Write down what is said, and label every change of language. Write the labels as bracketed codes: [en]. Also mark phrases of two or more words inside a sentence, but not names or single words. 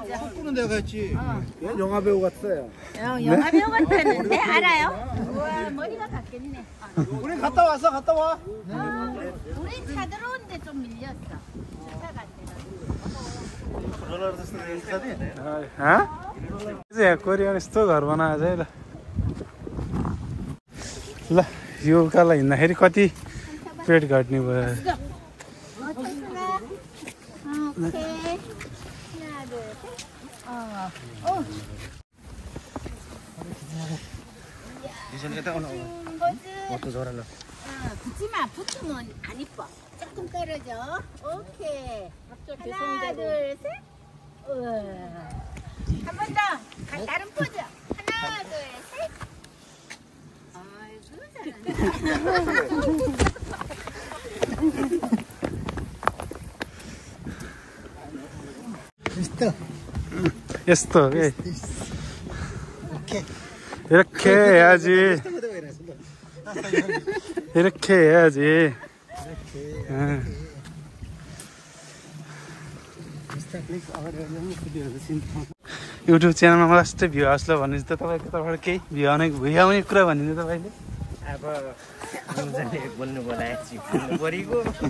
[ko] 족구는 내가 했지 얘 영화배우 같아요 영화 배우 같았는데 알아요? 우와 머리가 같겠네. 우리 갔다 와 우리 차 들어오는데 좀 밀렸어. 차가 [ne] हाँ कोरियन यस्तो घर बनाएको छ है ल यो उकालो हिँड्दाखेरि कति पेट घट्ने भयो [ko] 붙지마. 붙으면 안 이뻐. 조금 떨어져. 오케이. 하나, 둘, 셋. 한 번 더. 다른 포즈. 하나, 둘, 셋. 아이고, 잘한다. [ne] यस्तो के [ko] 이렇게 해야지 이렇게 해야지 [ne] युट्युब च्यानलमा मलाई यस्तै भ्यू आओस् ल भन्ने त तपाईँको तर्फबाट केही भ्यू कुरा भनिदिनु तपाईँले अब बोल्नु परेको